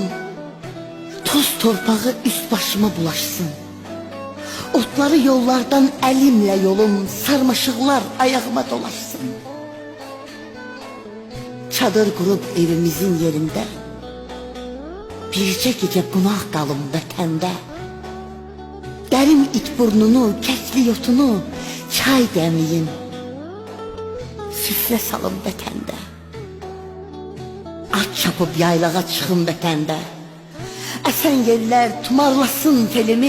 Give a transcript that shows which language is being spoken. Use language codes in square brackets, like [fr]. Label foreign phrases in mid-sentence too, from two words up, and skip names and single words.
[tr] Toz torpağı üst başıma bulaşsın. Otları yollardan elimle yolum, sarmaşıklar ayağıma dolaşsın. Çadır kurup evimizin yerinde, [az] birce gece qonaq qalım vətəndə. Dərim it burnunu, kəkli yotunu, çay dəmiyim, süfrə salım vətəndə. At çapıb yaylağa çıxım vətəndə. Əsən yerlər tumarlasın telimi.